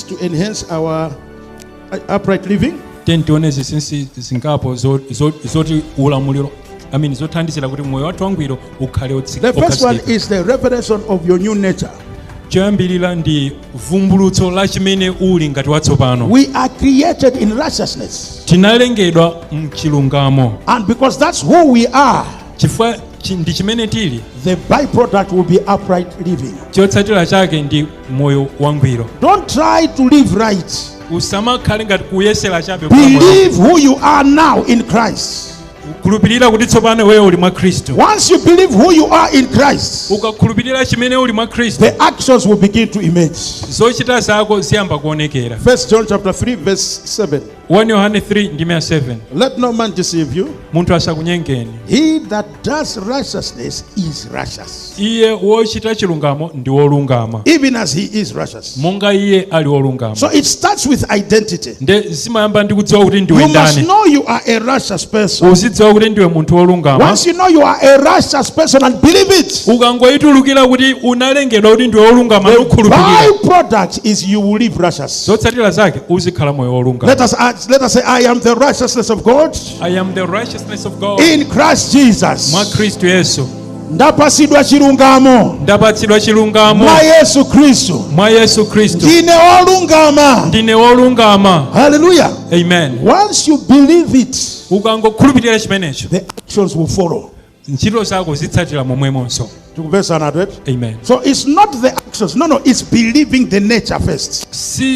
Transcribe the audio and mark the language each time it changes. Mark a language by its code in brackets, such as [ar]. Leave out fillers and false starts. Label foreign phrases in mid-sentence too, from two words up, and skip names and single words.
[en] to enhance our upright living. [ny] Tione zisinsi zingapo zoti ulamuliro zothandizira kuti moyo wathu wangwiro ukhale otsika. [en] The first one is the revelation of your new nature. [ny] Choyambirira ndi vumbulutso la chimene uli ngati watsopano. [en] We are created in righteousness. [ny] Tinalengedwa mchilungamo. [en] And because that's who we are, [ny] chifukwa ndi chimene tili, [en] the byproduct will be upright living. [ny] chotsatira chake ndi moyo wangwiro. [en] Don't try to live right. [ny] Usamakhale ngati kuyesera chabe. [en] Believe who you are now in Christ. [ny] Khulupirira kuti tsopano wewe uli mwa Khristu. [en] Once you believe who you are in Christ, [ny] ukakhulupirira chimene uli mwa Khristu, [en] the actions will begin to emerge. [ny] zochita zako ziyamba kuonekera. [en] 1 John chapter 3 verse 7. [ny] 1 Yohane 3:7. [en] Let no man deceive you. [ny] Munthu asakunyengeni. [en] He that does righteousness is righteous, [ny] Iye wochita chilungamo ndi wolungama, [en] even as he is righteous. [ny] monga iye ali wolungama. [en] So it starts with identity. [ny] Nde zimayamba ndi kudziwa kuti ndiwe [en] You must [ny] ndani. [en] know you are a righteous person. [ny] Uzidziwa kuti ndiwe munthu wolungama. [en] Once you know you are a righteous person and believe it, [ny] ukangoyitulukira kuti unalengedwa kuti ndiwe wolungama [en] the [ny] nukhulupirira, [en] byproduct is you will live righteous. [ny] zotsatira zake uzikhala moyo wolungama. [en] Let us say, I am the righteousness of God I am the righteousness of God in Christ Jesus. [ny] mwa Khristu Yesu. Ndapasidwa chilungamo Ndapatsidwa chilungamo mwa Yesu Kristo. mwa Yesu Khristu. Ndine olungama. Ndine wolungama. Hallelujah. Amen. [en] Once you believe it, [ny] ukangokhulupirira chimenecho, [en] the actions will follow. [ny] ntchito zako zitsatira momwemonso. Amen. Amen. [en] So it's not the actions. No, it's believing the nature first. [ny] Si